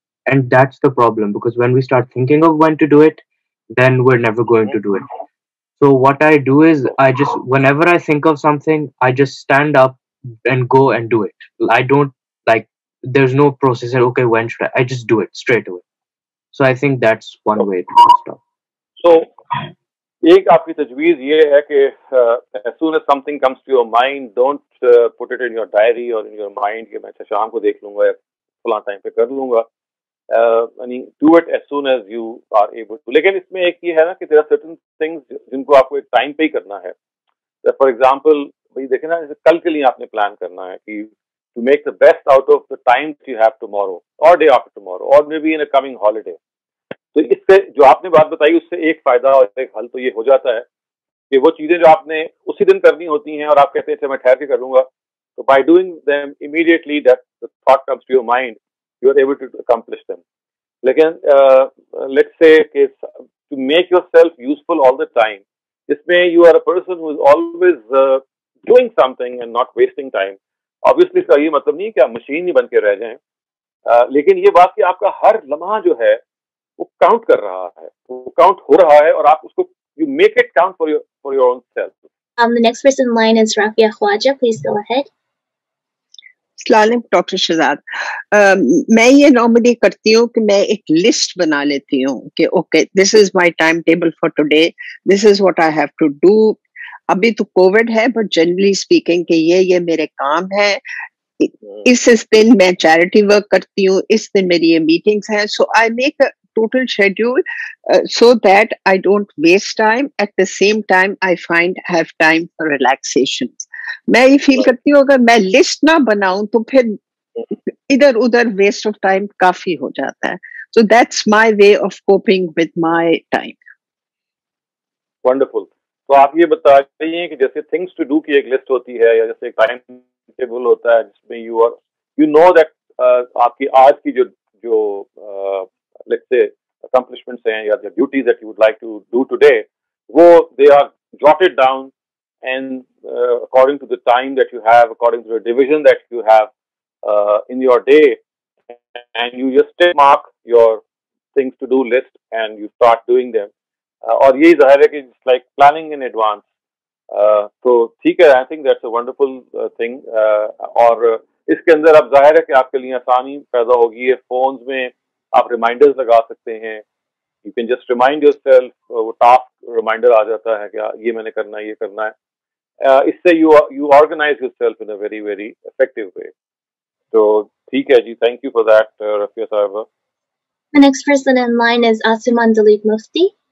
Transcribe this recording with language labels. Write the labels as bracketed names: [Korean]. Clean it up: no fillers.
[English] And that's the problem, because when we start thinking of when to do it, then we're never going to do it. So what I do is whenever I think of something, I just stand up and go and do it. I don't there's no process. Okay, when should I just do it straight away. So I think that's one way to stop. [Urdu] So ایک آپ کی تجویز یہ ہے کہ [English] as soon as something comes to your mind, [Urdu] don't put it in your diary or in your mind کہ میں شام کو دیکھ لوں گا یا فلاں ٹائم پہ کر لوں گا. [English] Do it as soon as you are able to. [Urdu] لیکن اس میں ایک یہ ہے نا کہ [English] there are certain things [Urdu] جن کو آپ کو ایک ٹائم پہ ہی کرنا ہے. فار ایگزامپل بھائی دیکھیں نا, کل کے لیے آپ نے پلان کرنا ہے کہ [English] to make the best out of the time that you have tomorrow or day after tomorrow or maybe in a coming holiday. [Urdu] تو اس سے جو آپ نے بات بتائی اس سے ایک فائدہ اور ایک حل تو یہ ہو جاتا ہے کہ وہ چیزیں جو آپ نے اسی دن کرنی ہوتی ہیں اور آپ کہتے ہیں میں ٹھہر کے کر لوں گا, تو [English] by doing them immediately that the thought comes to your mind, you are able to accomplish them. لیکن let's say کہ to make yourself useful all the time, [Urdu] جس میں [English] you are a person who is always doing something and not wasting time. [Urdu] Obviously اس کا یہ مطلب نہیں کہ آپ مشین ہی بن کے رہ جائیں, لیکن یہ بات کہ آپ کا ہر لمحہ جو ہے وہ کاؤنٹ کر رہا ہے, وہ کاؤنٹ ہو رہا ہے, اور آپ اس کو [English] you make it count for your own self. The next person in line is Rafia Khwaja. Please go ahead. [Urdu] السلام علیکم ڈاکٹر شہزاد. میں یہ نارملی کرتی ہوں کہ میں ایک لسٹ بنا لیتی ہوں کہ okay [English] This is my time table for today, this is what I have to do. [Urdu] ابھی تو کووڈ ہے [English] but generally speaking [Urdu] کہ یہ میرے کام ہے, اس دن میں چیریٹی ورک کرتی ہوں, اس دن میری یہ میٹنگس ہیں. [English] So I make total schedule so that I don't waste time. At the same time, I have time for relaxation. [Urdu] میں یہ فیل کرتی ہوں اگر میں لسٹ نہ بناؤں تو پھر ادھر ادھر ویسٹ آف ٹائم کافی ہو جاتا ہے. [English] So that's my way of coping with my time. Wonderful. [Urdu] تو آپ یہ بتائیے کہ جیسے تھنگس ٹو ڈو کی ایک لسٹ ہوتی ہے یا جیسے ایک ٹائم ٹیبل ہوتا ہے جس میں [English] you know that [Urdu] آپ کی آج کی جو [English] let's say accomplishments ہیں یا duties that you would like to do today, وہ they are jotted down and according to the time that you have, according to the division that you have in your day, and you just mark your things to do list and you start doing them. [Urdu] اور یہی ظاہر ہے کہ [English] it's like planning in advance. [Urdu] تو ٹھیک ہے, [English] I think that's a wonderful thing. [Urdu] اور اس کے اندر اب ظاہر ہے کہ آپ کے لیے آسانی پیدا ہوگی ہے. فونز میں آپ ریمائنڈرز لگا سکتے ہیں. [English] you can just remind yourself, [Urdu] وہ ٹاسک ریمائنڈر آ جاتا ہے کہ یہ میں نے کرنا ہے, یہ کرنا ہے. اس سے [English] You organise yourself in a very very effective way. [Urdu] تو ٹھیک ہے جی, [English] thank you for that [Urdu] Rafia صاحبہ. [English] The next person in line is Asiman Dalip Mufti.